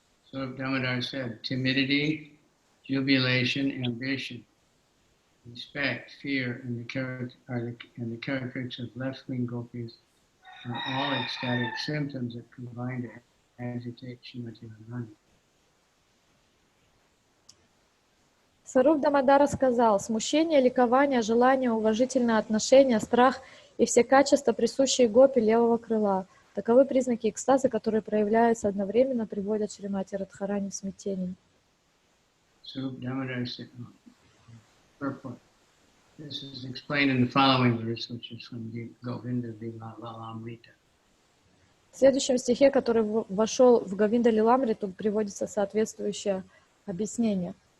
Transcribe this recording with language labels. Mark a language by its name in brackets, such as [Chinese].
[English] So Damodar said, timidity, jubilation, ambition, respect, fear, and the characteristics of left-wing gopis are all ecstatic symptoms that combine to agitate Srimati Radharani. [Russian] Сваруб Дамодара сказал: смущение, ликование, желание, уважительное отношение, страх и все качества, присущие гопи левого крыла. Таковы признаки экстаза, которые проявляются одновременно, приводят Шримати Радхарани в смятение. [English] Сваруб Damodar said, purport. This is explained in the following verse, which is from the Kavicandra. [Russian] В следующем стихе, который вошел в Говинда-лиламриту, приводится соответствующее объяснение.